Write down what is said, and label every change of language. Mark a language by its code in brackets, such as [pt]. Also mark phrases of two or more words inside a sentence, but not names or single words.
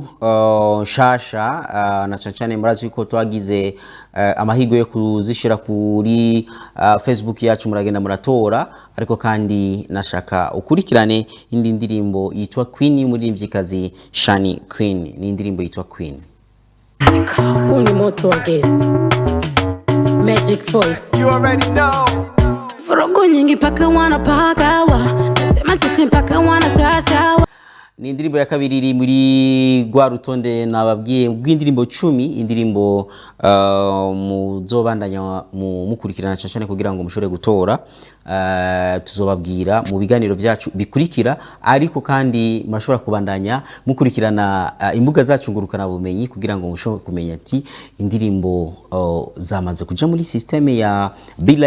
[rn] shasha, na cyane murazi yuko twagize amahigo yo kuzishira kuri Facebook yacu, muragenda muratora, ariko kandi nashaka ukurikirane indi ndirimbo yitwa Queen y'umuririmbyikazi Shani Queen. Ni indirimbo yitwa Queen. Uni muto ageze Magic Voice, [en] You already know. [sw] Furugu nyingi mpaka wanapagawa, nasema sisi mpaka wanasashawa. [rn] Ni indirimbo ya kabiri iri muri gwa rutonde nababwiye bw'indirimbo 10, indirimbo muzobandanya mukurikirana cyane kugira ngo mushobore gutora. Tuzobabwira mu biganiro byacu bikurikira, ariko kandi mashobora kubandanya mukurikirana imbuga zacu ngurukana bumenyi kugira ngo mushobore kumenya ati indirimbo zamaze kuja muri systeme ya Be Live.